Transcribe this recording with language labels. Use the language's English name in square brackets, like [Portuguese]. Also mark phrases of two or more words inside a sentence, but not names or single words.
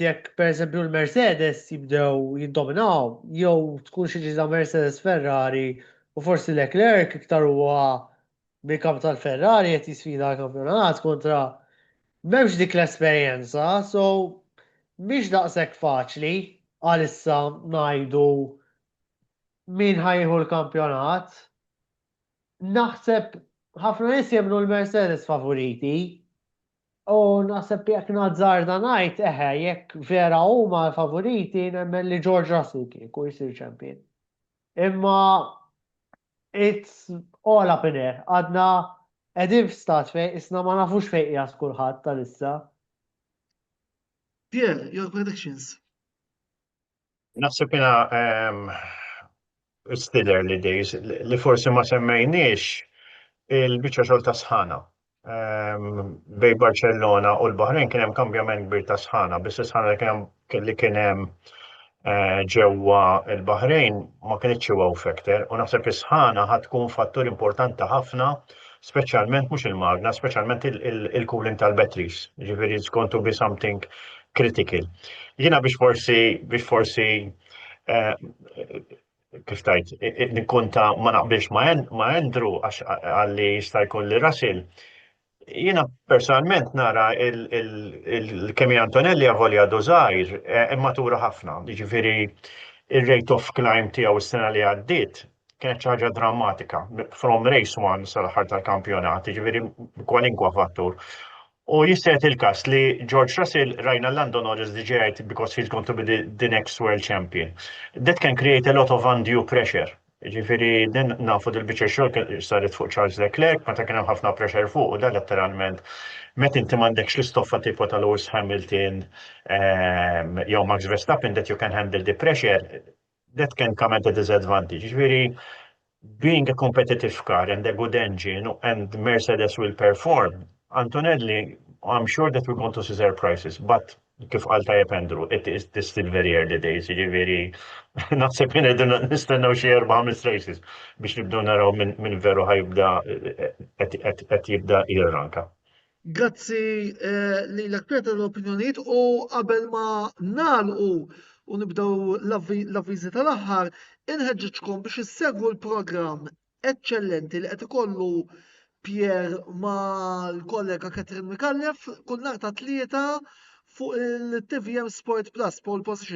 [Maltese] jekk pereżempju l-Mercedes jibdew jiddominaw jew tkun xi ġiża Mercedes Ferrari u forsi Leclerc iktar huwa bil-kamp tal-Ferrari qed jisfida l-kampjonat kontra m'hemmx dik l-esperjenza, so mhix daqshekk faċli għalissa ngħidu min ħajħu l-kampjonat. Naħseb ħafna nies jemmnu l-Mercedes favoriti u naħseb jekk nazzarda ngħid jekk vera huma favoriti nemmen li George Russell kieku jsir champion. [English] Imma it's all up in air. [Maltese] Għadna qegħdin f'stat fejn isna ma nafux fejn qiegħed kulħadd tal-issa. [English] Pierre, your predictions. [Maltese] Naħseb jiena [English] still early days [Maltese] li forsi ma semmejniex il-biċċa xogħol ta' sħana. Bej Barcellona u l-Bahrejn kien hemm kambjament kbir ta' sħana, biss sħana li kien hemm ġewwa l-Bahrejn ma kienx [English] wow factor [Maltese] u naħseb is-sħana ħadd tkun fattur importanti ħafna, speċjalment mhux il-magna, speċjalment il-cooling tal-batteries. [English] Ġifieri it's going to be something critical. [Maltese] Jiena biex forsi kif tajt, nikkunta ma naqbilx ma' Andrew għalli jista' jkun li Russell. Jiena personalment nara il-Kimi Antonelli għavolja żgħir immatura ħafna. Jiġifieri il- [English] rate of climb [Maltese] tiegħu s-sena li għaddiet kienet xi ħaġa drammatika [English] from race 1 [Maltese] sal-aħħar tal-kampjonat, jiġifieri kwalinkwa fattur. U jisset il-kas li George Russell rajna Lando Norris diġejt [English] because he's going to be the next world champion. That can create a lot of undue pressure. [Maltese] Ġifieri din nafu dil-biċċa xogħol saret fuq Charles Leclerc, meta kien hemm ħafna pressure fuq u da letteralment meta inti m'għandekx l-istoffa tipo ta' Lewis Hamilton jew Max Verstappen [English] that you can handle the pressure, that can come at a disadvantage. Ġifieri being a competitive car and a good engine and Mercedes will perform, Antonelli, I'm sure that we're going to see surprises, but [Maltese] kif qal tajjeb Andrew, [English] it is still very early days, [Maltese] ġifieri naħseb nistennew xi 4-5 races biex nibdew naraw minn veru ħajibda qed jibda jirranka. Grazzi lilek Peter l-opinjonijiet u qabel ma nagħlqu u nibdew l-avviżi tal-aħħar, inħeġġitkom biex issegwu l-programm eċċellenti li qed ikollu Pierre ma' l-kollega Katrin Mikallef kull nhar ta' 3 fuq il-TVM Sport Plus pole position.